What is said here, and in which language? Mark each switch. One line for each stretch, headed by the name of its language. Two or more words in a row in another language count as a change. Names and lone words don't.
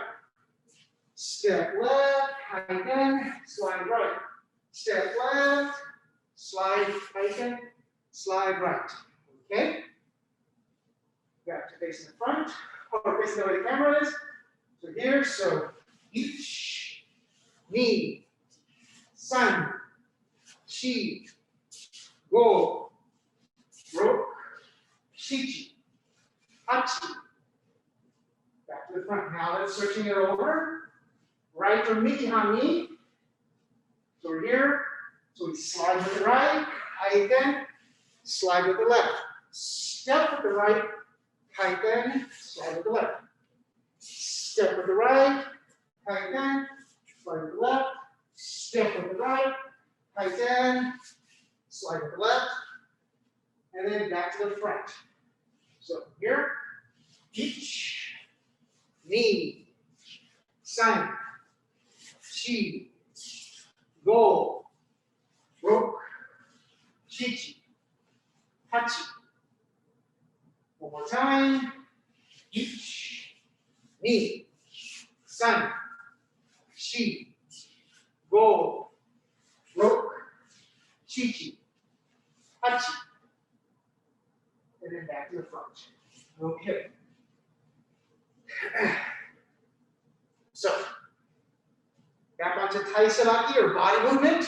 English: Step left, kaiten, slide right. Step left, slide, kaiten, slide right. Okay? Back to facing the front, or facing the way the camera is. So here, so each,
Japanese: ni, san, shi, go, roku, shichi, hachi.
English: Back to the front. Now let's switching it over. Right or
Japanese: midi hanmi.
English: So we're here. So we slide with the right, kaiten, slide with the left. Step with the right, kaiten, slide with the left. Step with the right, kaiten, slide with the left. Step with the right, kaiten, slide with the left. And then back to the front. So here, each,
Japanese: ni, san, shi, go, roku, shichi, hachi.
English: One more time. Each,
Japanese: ni, san, shi, go, roku, shichi, hachi.
English: And then back to the front. Okay. So, back onto
Japanese: tai sabaki
English: or body movement.